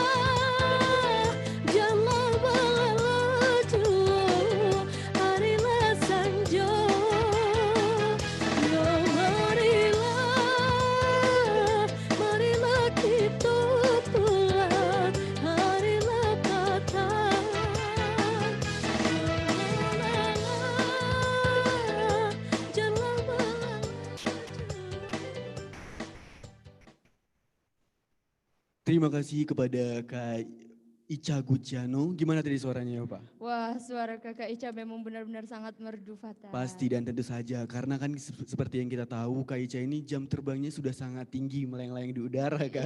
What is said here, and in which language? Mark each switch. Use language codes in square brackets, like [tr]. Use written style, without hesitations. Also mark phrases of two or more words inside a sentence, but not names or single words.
[min] jangan malala jo harilah sanjo yo marilah kita pulang harilah patah jangan malala [id] Terima kasih kepada Kak Ica Guciano. Gimana tadi suaranya ya Pak? Wah, suara Kakak Ica memang benar-benar sangat merdu, Fatan. Pasti dan tentu saja karena kan seperti yang kita tahu Kak Ica ini jam terbangnya sudah sangat tinggi melayang-layang di udara kan.